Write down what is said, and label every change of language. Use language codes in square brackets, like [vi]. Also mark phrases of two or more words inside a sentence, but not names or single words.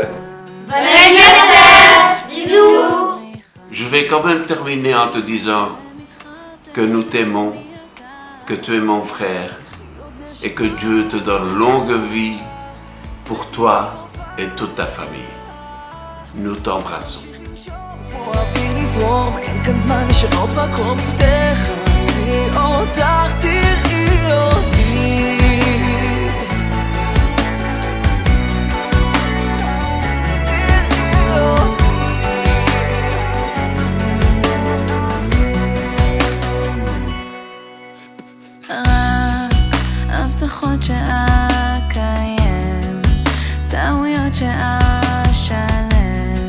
[fr] Bon anniversaire! Bisous! Je vais quand même terminer en te disant que nous t'aimons, que tu es mon frère et que Dieu te donne longue vie pour toi et toute ta famille. Nous t'embrassons. [he] אוהבים לזרום, אין כאן זמן לשנות מקום אם תחפשי אותך, תראי אותי. רק הבטחות שאקיים, טעויות שאשלם.